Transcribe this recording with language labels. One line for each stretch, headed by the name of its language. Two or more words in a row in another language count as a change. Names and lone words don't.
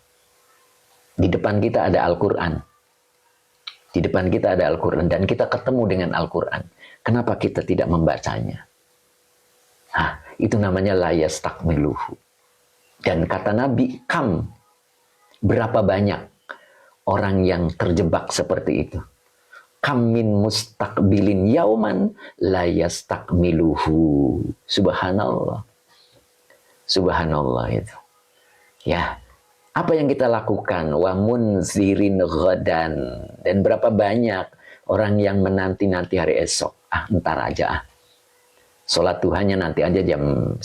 Indonesian: Di depan kita ada Al-Quran. Di depan kita ada Al-Quran. Dan kita ketemu dengan Al-Quran. Kenapa kita tidak membacanya? Nah, itu namanya
Arabic: لا يستكمله.
Indonesian: Dan kata Nabi, kam. Berapa banyak orang yang terjebak seperti itu.
Arabic: كم من مستقبلين يوما لا يستكمله.
Indonesian: Subhanallah. Subhanallah itu. Ya. Apa yang kita lakukan?
Arabic: ومنتظرين غدا.
Indonesian: Dan berapa banyak orang yang menanti-nanti hari esok. Ntar aja. Sholat Tuhannya nanti aja jam 9.